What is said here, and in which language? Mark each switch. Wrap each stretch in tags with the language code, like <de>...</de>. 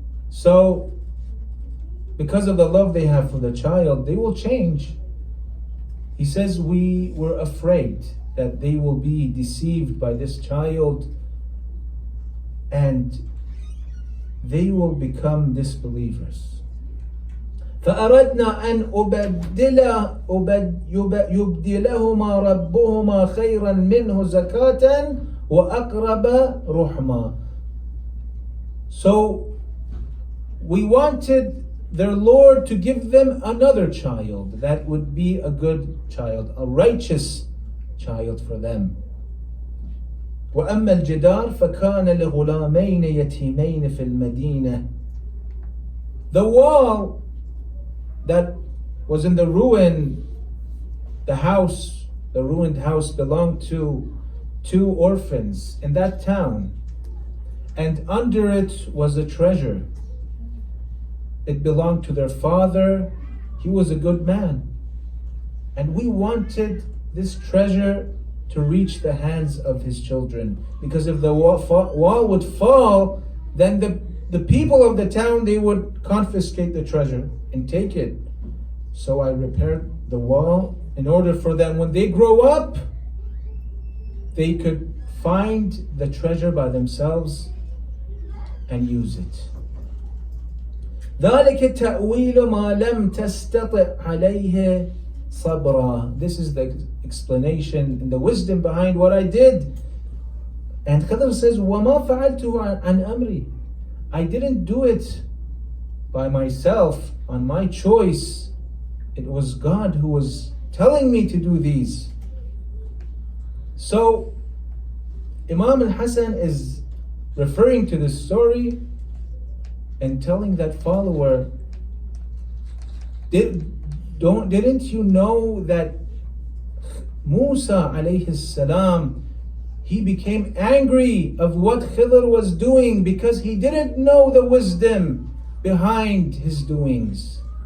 <en>So, because of the love they have for the child, they will change. He says we were afraid that they will be deceived by this child and they will become disbelievers.</en> <ar>فأردنا أن يبدلهما ربهما خيرا منه زكاة وأقرب رحما.</ar> <en>So we wanted their Lord to give them another child that would be a good child, a righteous child for them.</en> <ar>وأما الجدار فكان لغلامين يتيمين في المدينة.</ar> <en>The wall that was in the ruin, the ruined house belonged to 2 orphans in that town, and under it was a treasure. It belonged to their father. He was a good man, and we wanted this treasure to reach the hands of his children, because if the wall would fall, then the people of the town, they would confiscate the treasure and take it. So I repaired the wall in order for them, when they grow up, they could find the treasure by themselves and use it.</en> <ar>ذلك تأويل ما لم تستطع عليه صبرا.</ar> <en>This is the explanation and the wisdom behind what I did. And Khidr says,</en> <ar>وَمَا فَعَلْتُهُ عَنْ أَمْرِي.</ar> <en>I didn't do it by myself, on my choice. It was God who was telling me to do these. So Imam al-Hasan is referring to this story and telling that follower, didn't you know that Musa alayhi salam, he became angry of what Khidr was doing because he didn't know the wisdom behind his doings.</en>